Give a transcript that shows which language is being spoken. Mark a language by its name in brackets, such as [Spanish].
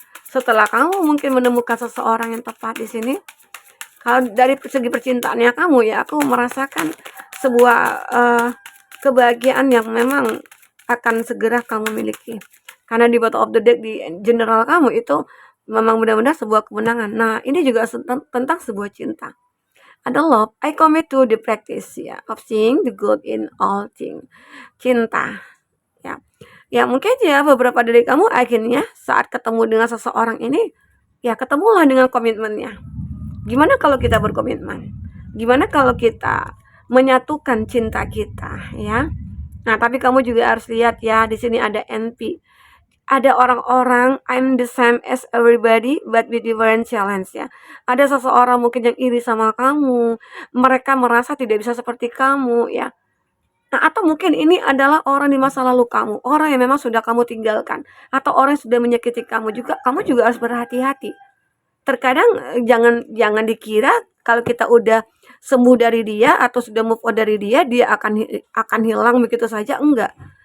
[Indonesian] Setelah kamu mungkin menemukan seseorang yang tepat di sini. Kalau dari segi percintaannya kamu, ya, aku merasakan sebuah kebahagiaan yang memang akan segera kamu miliki. Karena di [English] bottom of the deck [Indonesian] di general kamu itu memang benar-benar sebuah kemenangan. Nah, ini juga tentang sebuah cinta. Ada [English] love, I commit to the practice, [Indonesian] ya, [English] of seeing the good in all things. [Indonesian] Cinta, ya. Ya, mungkin ya beberapa dari kamu akhirnya saat ketemu dengan seseorang ini, ya ketemulah dengan komitmennya. Gimana kalau kita berkomitmen? Gimana kalau kita menyatukan cinta kita, ya? Nah, tapi kamu juga harus lihat ya, di sini ada NP. Ada orang-orang [English] I'm the same as everybody but with different challenge, [Indonesian] ya. Ada seseorang mungkin yang iri sama kamu, mereka merasa tidak bisa seperti kamu, ya. Nah, atau mungkin ini adalah orang di masa lalu kamu, orang yang memang sudah kamu tinggalkan, atau orang yang sudah menyakiti kamu juga harus berhati-hati. Terkadang jangan dikira kalau kita udah sembuh dari dia atau sudah move on dari dia, dia akan hilang begitu saja, enggak.